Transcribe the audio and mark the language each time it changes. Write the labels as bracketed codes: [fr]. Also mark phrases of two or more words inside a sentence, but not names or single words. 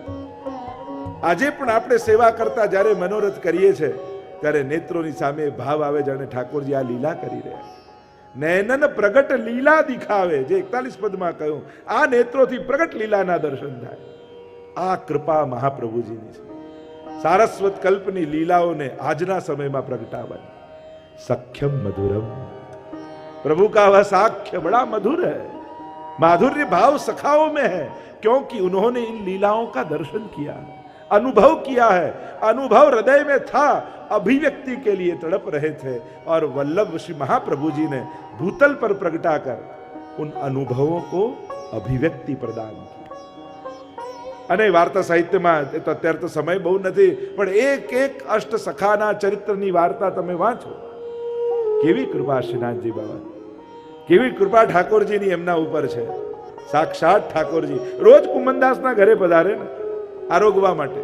[gu] આજે પણ આપણે સેવા કરતા જ્યારે મનોરથ કરીએ છીએ ત્યારે નેત્રોની સામે ભાવ આવે જાણે ઠાકોરજી આ લીલા કરી રહ્યા છે. [bra] નયનન પ્રગટ લીલા દિખાવે, [gu] જે 41 પદમાં કહ્યું, આ નેત્રોથી પ્રગટ લીલાના દર્શન થાય. આ કૃપા મહાપ્રભુજીની છે. સારસ્વત કલ્પની લીલાઓને આજના સમયમાં પ્રગટાવવાની. [sa] सख्यम मधुरम, [hi] प्रभु का वह साक्ष्य बड़ा मधुर है. माधुर्य भाव सखाओं में है क्योंकि उन्होंने इन लीलाओं का दर्शन किया, अनुभव किया है. अनुभव हृदय में था, अभिव्यक्ति के लिए तड़प रहे थे और वल्लभ श्री महाप्रभु जी ने भूतल पर प्रगटाकर उन अनुभवों को अभिव्यक्ति प्रदान की. [gu] અને વાર્તા સાહિત્યમાં તો અત્યારે તો સમય બહુ નથી, પણ એક એક અષ્ટ સખાના ચરિત્રની વાર્તા તમે વાંચો. કેવી કૃપા શ્રીનાથજી બાબા, કેવી કૃપા ઠાકોરજીની એમના ઉપર છે. સાક્ષાત ઠાકોરજી રોજ કુંભનદાસના ઘરે પધારે ને આરોગવા માટે.